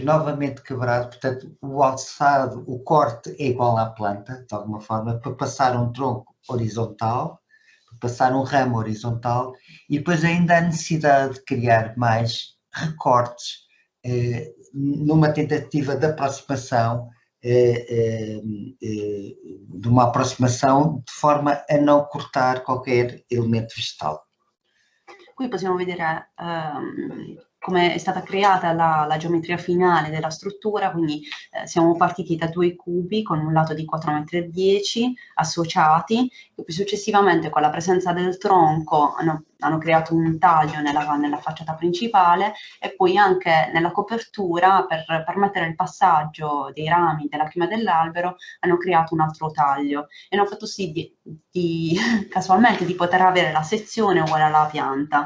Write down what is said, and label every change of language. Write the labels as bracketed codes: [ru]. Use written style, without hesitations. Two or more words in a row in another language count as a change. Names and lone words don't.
[pt] novamente quebrado, portanto o alçado, o corte é igual à planta, de alguma forma, para passar um tronco horizontal, para passar um ramo horizontal e depois ainda a necessidade de criar mais recortes numa tentativa de aproximação, de uma aproximação de forma a não cortar qualquer elemento vegetal. [it] Qui possiamo vedere come è stata creata la geometria finale della struttura, quindi siamo partiti da 2 cubi con un lato di 4,10 m associati, e poi successivamente con la presenza del tronco hanno creato un taglio nella facciata principale, e poi anche nella copertura, per permettere il passaggio dei rami della chioma dell'albero, hanno creato un altro taglio e hanno fatto sì casualmente di poter avere la sezione uguale alla pianta.